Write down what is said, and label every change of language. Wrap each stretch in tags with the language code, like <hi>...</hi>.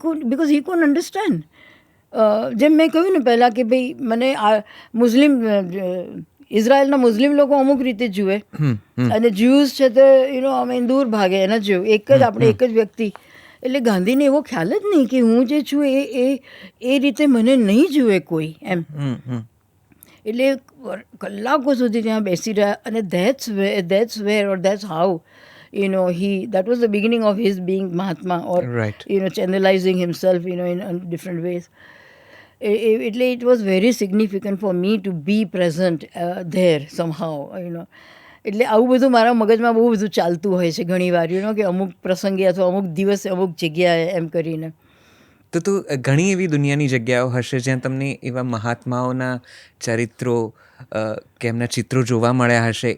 <en>Because he can't understand.</en> <gu>જેમ મેં કહ્યું ને પહેલાં કે ભાઈ મને મુસ્લિમ ઇઝરાયલના મુસ્લિમ લોકો અમુક રીતે જુએ અને જ્યુઝ છે તે અમે દૂર ભાગે એના જેવું આપણે એક જ વ્યક્તિ. એટલે ગાંધીને એવો ખ્યાલ જ નહીં કે હું જે છું એ રીતે મને નહીં જુએ કોઈ એમ. એટલે કલાકો સુધી ત્યાં બેસી રહ્યા અને</gu> <en>that's where or that's how that was the beginning of his being Mahatma or Right. channelizing himself in different ways.</en> <gu>એટલે</gu> <en>it was very significant for me to be present there somehow.</en> <gu>એટલે આવું બધું મારા મગજમાં બહુ બધું ચાલતું હોય છે ઘણી વાર કે અમુક પ્રસંગે અથવા અમુક દિવસે અમુક જગ્યાએ એમ કરીને. તો ઘણી એવી દુનિયાની જગ્યાઓ હશે જ્યાં તમને એવા મહાત્માઓના ચરિત્રો કે એમના ચિત્રો જોવા મળ્યા હશે.</gu>